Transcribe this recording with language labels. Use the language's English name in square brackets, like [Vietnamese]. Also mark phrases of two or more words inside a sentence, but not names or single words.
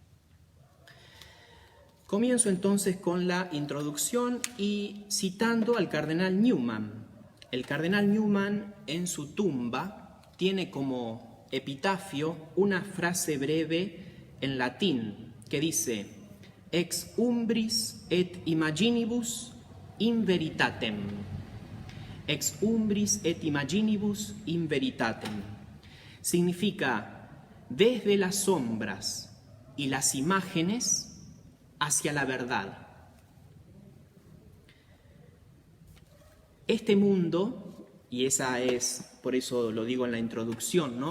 [Spanish] Comienzo entonces con la introducción y citando al cardenal Newman. El cardenal Newman, en su tumba, tiene como epitafio una frase breve en latín que dice: [Latin] ex umbris et imaginibus in veritatem. ex umbris et imaginibus in veritatem. [Spanish] Significa desde las sombras y las imágenes hacia la verdad. Este mundo, y esa es, por eso lo digo en la introducción, ¿no?